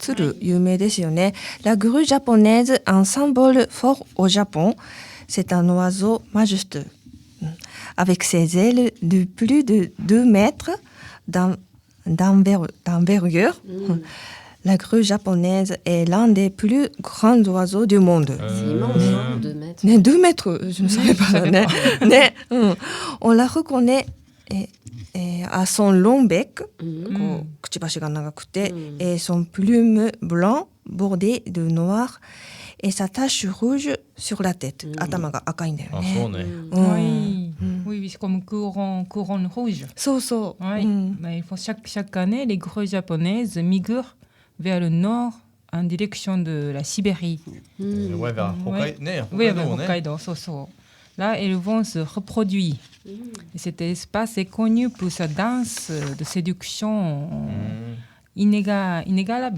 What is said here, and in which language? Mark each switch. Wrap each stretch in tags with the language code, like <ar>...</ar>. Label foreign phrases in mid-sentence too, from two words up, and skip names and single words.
<ja>鶴、有名ですよね。</ja> <fr>La grue japonaise, un symbole fort au Japon. C'est un oiseau majestueux. Avec ses ailes de plus de 2 mètres d'envergure. la grue japonaise est l'un des plus grands oiseaux du monde. C'est immense, hein, 2 mètres. 2 mètres, je ne savais pas. On la reconnaît à son long bec,</fr> <ja>くちばしが長くて,</ja> <fr>et son plume blanc bordé de noir et sa tache rouge sur la tête.</fr> <ja>頭が赤いんだよね。そうね。</ja> <fr>Oui. Oui, c'est comme couronne rouge.</fr> <ja>そうそう。</ja> <fr>Oui. Mais chaque année, les grues japonaises migrent vers le nord en direction de la Sibérie. Ouais, vers Oui, vers Hokkaido, Là, elles vont se reproduire. Et cet espace est connu pour sa danse de séduction inégalable.</fr>